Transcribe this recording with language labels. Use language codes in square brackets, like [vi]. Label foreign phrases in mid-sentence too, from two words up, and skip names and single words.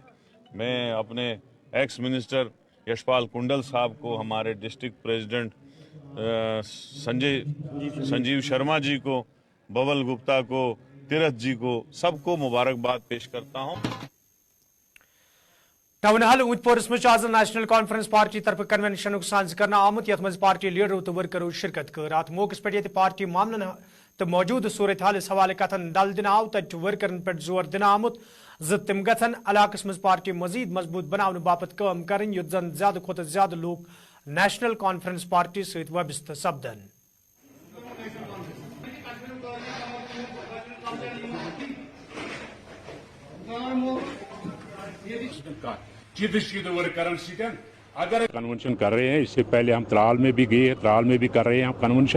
[ur] میں اپنے [en] ex minister [ur] یشپال کنڈل صاحب کو، ہمارے [en] district president [ur] سنجیو شرما جی کو، ببل گپتا کو، تیرتھ جی کو، سب کو مبارکباد پیش کرتا ہوں. [ks] टाउन हॉल ऊंटपोरस में आज नेशनल कॉन्फ्रेंस पार्टी तरफ कन्वेंशन साज कर आमुत यथ मज पार्टी लीडरों तो वर्करों शिरकत कर अत मौके पे पार्टी मामलन तो मौजूद सूरत हालस हवाले कथन दल दिन आव तत वर्करन पे जोर दिन आमुत तम गन इलाकस मज पार्टी मजीद मजबूत बनाने बापत काम कर युत जन ज्यादा खुद ज्यादा लोग नेशनल कॉन्फ्रेंस पार्टी सहित वाबस्त सपदन। [ur] اگر کنونشن کر رہے ہیں، اس سے پہلے ہم ترال میں بھی گئے ہیں، ترال میں بھی کر رہے ہیں ہم کنونشن.